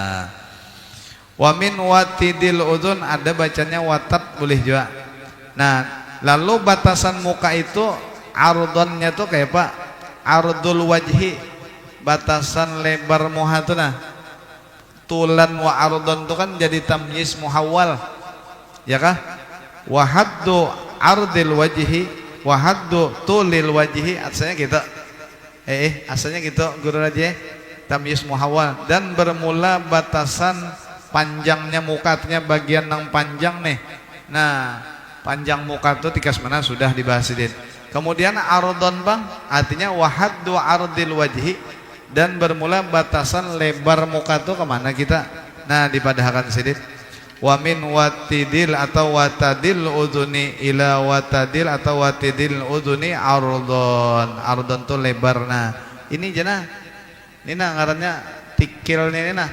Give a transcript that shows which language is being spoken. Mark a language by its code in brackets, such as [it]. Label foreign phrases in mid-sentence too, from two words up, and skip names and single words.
[ar] ومن وتد الأذن, [bjn] ada bacanya watat boleh juga. Nah lalu batasan muka itu ardonnya tuh kayak apa? [ar] عرض الوجه, [bjn] batasan lebar muha tuh nah [ar] طولا وعرضا [bjn] tuh kan jadi [ar] تمييز محول [bjn] ya kah. [ar] وحد عرض الوجه وحد طول الوجه, [bjn] asalnya gitu asalnya gitu guru aja [ar] تمييز محول, [bjn] dan bermula batasan panjangnya muka, artinya bagian yang panjang nih. Nah panjang muka tuh tikas mana sudah dibahas ini. Kemudian ardon bang, artinya [ar] وحد عرض الوجه, [bjn] dan bermula batasan lebar muka tuh kemana kita. Nah dipadahkan sedikit. [ar] ومن وتد atau وتد الأذن إلى وتد atau وتد الأذن عرضا. [bjn] Ardon tuh lebar. Nah ini jana, ini ngarannya tikil ini nah.